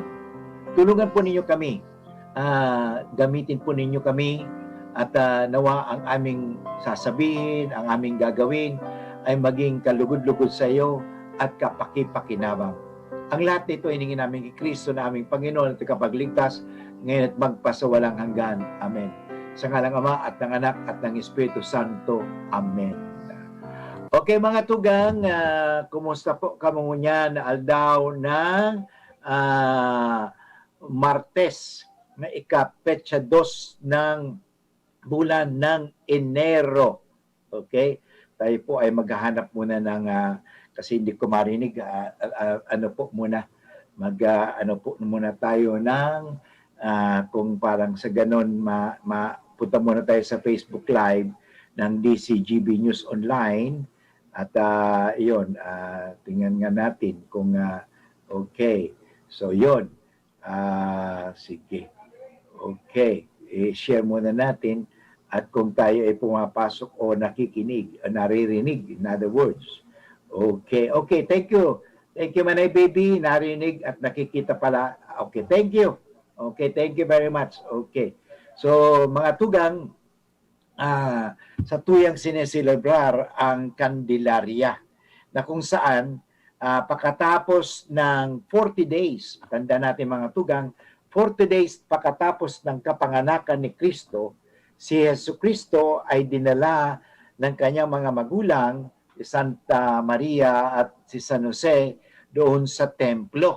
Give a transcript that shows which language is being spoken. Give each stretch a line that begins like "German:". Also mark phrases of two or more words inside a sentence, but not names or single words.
Filipino: Tulungan po ninyo kami, gamitin po ninyo kami, at nawa ang aming sasabihin, ang aming gagawin ay maging kalugod-lugod sa iyo at kapaki-pakinabang. Ang lahat nito ay hingin namin kay Kristo na aming Panginoon at tagapagligtas, ngayon at magpasawalang hanggan. Amen. Sa ngalang Ama at ng Anak at ng Espiritu Santo. Amen.
Bikol: Okay mga tugang, kumusta po kamo niya na aldaw ng Martes na ika-petsa 2 ng bulan ng Enero. Okay?
Filipino: Tayo po ay maghahanap muna ng kasi hindi ko marinig muna tayo ng kung parang sa ganon punta muna tayo sa Facebook Live ng DCGB News Online at tingnan nga natin kung okay. So yon. Sige. Okay. I-share muna natin. At kung tayo ay pumapasok o nakikinig, o naririnig,
English: in other words. Okay, okay, thank you. Thank you, Manay Baby.
Filipino: Narinig at nakikita pala.
English: Okay, thank you. Okay, thank you very much. Okay. So,
Filipino: mga tugang, sa tuyang sineselebrar ang Candelaria, na kung saan, pagkatapos ng 40 days, tanda natin mga tugang, 40 days pagkatapos ng kapanganakan ni Kristo, si Yesu Cristo ay dinala ng kanyang mga magulang, si Santa Maria at si San Jose, doon sa templo.